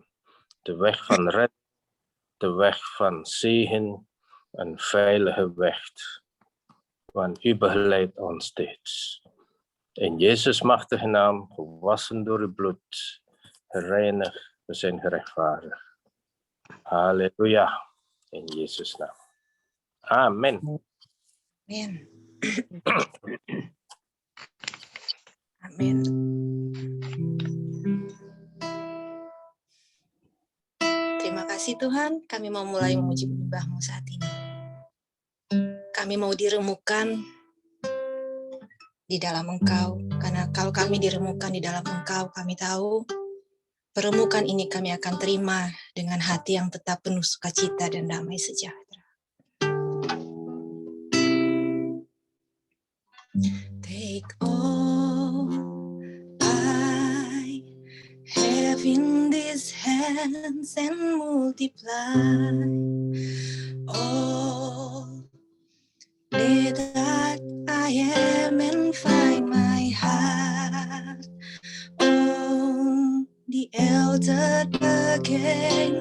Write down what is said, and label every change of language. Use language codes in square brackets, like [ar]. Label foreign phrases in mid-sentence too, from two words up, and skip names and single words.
[nl] De weg van red, de weg van zegen, een veilige weg. Want u begeleidt ons steeds. In Jezus' machtige naam, gewassen door uw bloed, gereinigd, we zijn gerechtvaardigd. Halleluja. In Jezus' naam. Amen. [id] Amen. Amin. Terima kasih Tuhan, kami mau mulai memuji menyembah-Mu saat ini. Kami mau diremukkan di dalam Engkau, karena kalau kami diremukkan di dalam Engkau, kami tahu peremukan ini kami akan terima dengan hati yang tetap penuh sukacita dan damai sejahtera. [en] Take all I have in these hands and multiply all that I am and find my heart on the altar again.